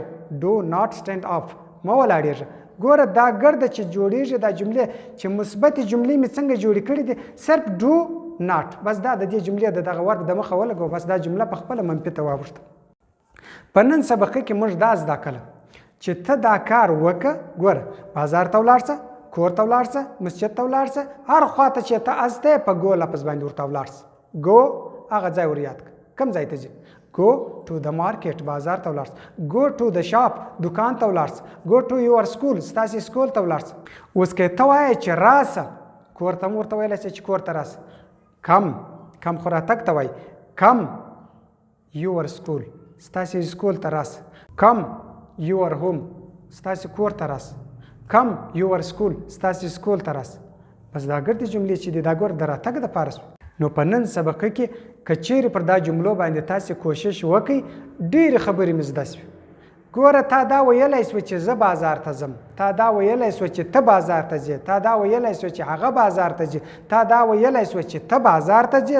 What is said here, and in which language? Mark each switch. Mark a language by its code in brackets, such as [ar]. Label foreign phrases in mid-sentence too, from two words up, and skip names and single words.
[en] do not stand up, [ps] مه ولاړېږه. ګوره دا ګرده چې جوړېږي دا جملې چې مثبتې جملې مې څنګه جوړې کړي دي، صرف [en] do not, [ps] بس دا د دې جملې د دغه ورب د مخه ولګو، بس دا جمله په خپله منفي ته واوښته. په نن سبقه کې موږ دا زده کړله چې ته دا کار وکړه. ګوره بازار ته ولاړ شه، کور ته ولاړ شه، مسجد ته ولاړ شه، هر خوا ته چې ته استه په ګو لفظ باندې ورته ولاړ شه. ګو هغه ځای ور یاد کړه، کوم ځای ته ځې؟ [en] go to the market، [ps] بازار ته ولاړ شه. [en] go to the shop، [ps] دکان ته ولاړ شه. [en] go to your school، [ps] ستاسې سکول ته ولاړ شه. اوس که ته وایې چې راسه، کور ته هم ورته ویلی شې چې کور ته راسه. کم، کم خو راتګ ته وایي. [en] come your school, [ps] ستاسې سکول ته راسه. [en] کم your home، [ps] ستاسې کور ته راسه. [en] کم your school، [ps] ستاسې سکول ته راسه. بس دا ګردې جملې چې دي دا ګوره د راتګ دپاره سو. نو په نن سبقه کې که چیرې پر دا جملو باندې تاسې کوشش وکئ، ډېرې خبرې مې زده سوې. ګوره تا دا ویلی سوه چې زه بازار ته ځم، تا دا ویلی سوه چې ته بازار ته ځې، تا دا ویلی سوه چې هغه بازار ته ځي، تا دا ویلی سوه چې ته بازار ته ځې.